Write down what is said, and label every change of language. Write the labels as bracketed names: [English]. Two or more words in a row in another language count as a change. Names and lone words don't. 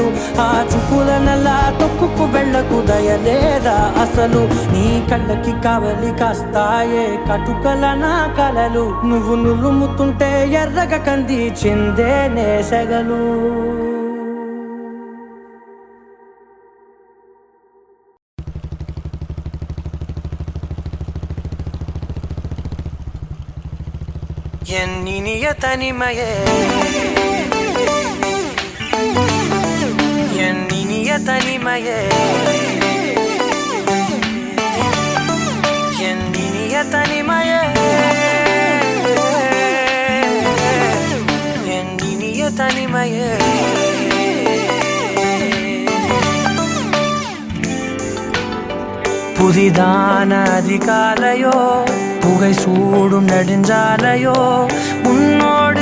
[Telugu] ఆ చూపులనలా తొక్కుకు వెళ్ళకు దయలేదా అసలు నీ కళ్ళకి కావలి కాస్తాయే కటుకల నా కలలు నువ్వు నులుముతుంటే ఎర్రగ కంది చిందే నేసగలు [Tamil] எண்ணினிய தனிமையே எண்ணினிய தனிமையே எண்ணினிய தனிமையே எண்ணினிய தனிமையே புதிதான அதிகாலையோ புகை சூடும் நெடுஞ்சாலையோ உன்னோடு